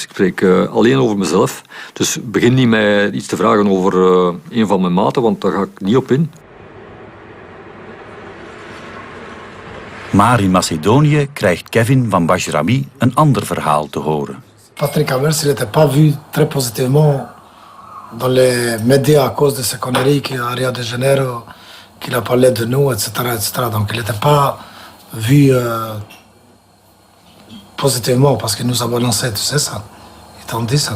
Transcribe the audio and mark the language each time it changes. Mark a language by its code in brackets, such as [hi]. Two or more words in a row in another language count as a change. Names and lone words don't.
[nl] Ik spreek alleen over mezelf. Dus begin niet mij iets te vragen over een van mijn maten, want daar ga ik niet op in. Maar in Macedonië krijgt Kevin van Bajrami een ander verhaal te horen. [fr] Patrick Hamers, il n'était pas vu très positivement dans les médias à cause de ces conneries qu'il a à Rio de Janeiro, qu'il a parlé de nous, etc. etc. Donc il n'était pas vu positivement parce qu'il nous a balancé, tu sais ça? Ils t'ont dit ça?